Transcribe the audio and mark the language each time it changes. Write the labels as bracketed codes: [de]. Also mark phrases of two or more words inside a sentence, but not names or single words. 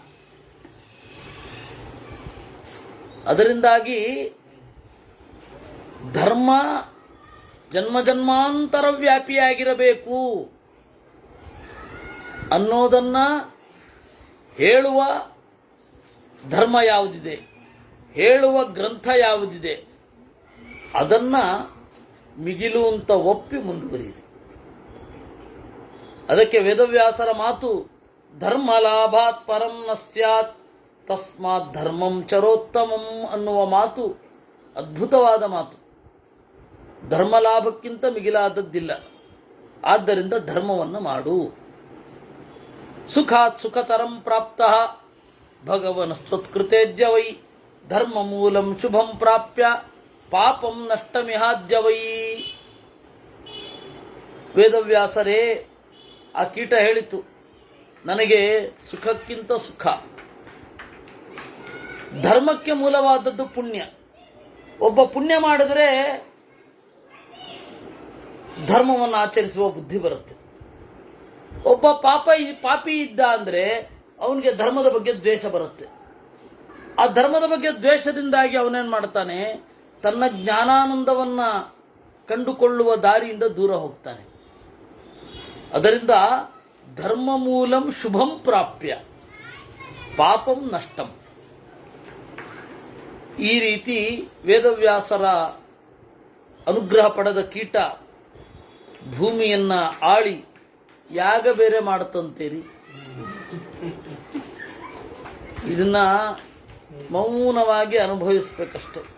[kn] ಅದರಿಂದಾಗಿ ಧರ್ಮ ಜನ್ಮ ಜನ್ಮಾಂತರ ವ್ಯಾಪಿಯಾಗಿರಬೇಕು ಅನ್ನೋದನ್ನ ಹೇಳುವ ಧರ್ಮ ಯಾವುದಿದೆ, ಹೇಳುವ ಗ್ರಂಥ ಯಾವುದಿದೆ, ಅದನ್ನ ಮಿಗಿಲು ಅಂತ ಒಪ್ಪಿ ಮುಂದುವರಿಯಿರಿ. ಅದಕ್ಕೆ ವೇದವ್ಯಾಸರ ಮಾತು [sa] ಧರ್ಮ ಲಾಭಾತ್ ಪರಂ ನ ಸ್ಯಾತ್ ತಸ್ಮಾತ್ ಧರ್ಮಂ ಚರೋತ್ತಮಂ [kn] ಅನ್ನುವ ಮಾತು ಅದ್ಭುತವಾದ ಮಾತು. ಧರ್ಮ ಲಾಭಕ್ಕಿಂತ ಮಿಗಿಲಾದದ್ದಿಲ್ಲ, ಆದ್ದರಿಂದ ಧರ್ಮವನ್ನು ಮಾಡು. [sa] ಸುಖಾತ್ ಸುಖತರಂ ಪ್ರಾಪ್ತ ಭಗವನ್ ಸ್ವತ್ಕೃತೇಜ್ಯ ವೈ ಧರ್ಮ ಮೂಲಂ ಶುಭಂ ಪ್ರಾಪ್ಯ ಪಾಪಂ ನಷ್ಟಮಿಹಾದ್ಯ ವೈ. [kn] ವೇದವ್ಯಾಸರೇ, ಆ ಕೀಟ ಹೇಳಿತು, ನನಗೆ ಸುಖಕ್ಕಿಂತ ಸುಖ, ಧರ್ಮಕ್ಕೆ ಮೂಲವಾದದ್ದು ಪುಣ್ಯ. ಒಬ್ಬ ಪುಣ್ಯ ಮಾಡಿದರೆ ಧರ್ಮವನ್ನು ಆಚರಿಸುವ ಬುದ್ಧಿ ಬರುತ್ತೆ. ಒಬ್ಬ ಪಾಪಿ ಇದ್ದ ಅಂದ್ರೆ ಅವನಿಗೆ ಧರ್ಮದ ಬಗ್ಗೆ ದ್ವೇಷ ಬರುತ್ತೆ. ಆ ಧರ್ಮದ ಬಗ್ಗೆ ದ್ವೇಷದಿಂದಾಗಿ ಅವನೇನ್ ಮಾಡ್ತಾನೆ, ತನ್ನ ಜ್ಞಾನಾನಂದವನ್ನ ಕಂಡುಕೊಳ್ಳುವ ದಾರಿಯಿಂದ ದೂರ ಹೋಗ್ತಾನೆ. [sa] ಅದರಿಂದ ಧರ್ಮ ಮೂಲಂ ಶುಭಂ ಪ್ರಾಪ್ಯ ಪಾಪಂ ನಷ್ಟಂ. [kn] ಈ ರೀತಿ ವೇದವ್ಯಾಸರ ಅನುಗ್ರಹ ಪಡೆದ ಕೀಟ ಭೂಮಿಯನ್ನ ಆಳಿ ಯಾಗ ಬೇರೆ ಮಾಡುತ್ತಂತೀರಿ. ಇದನ್ನ ಮೌನವಾಗಿ ಅನುಭವಿಸ್ಬೇಕಷ್ಟೆ.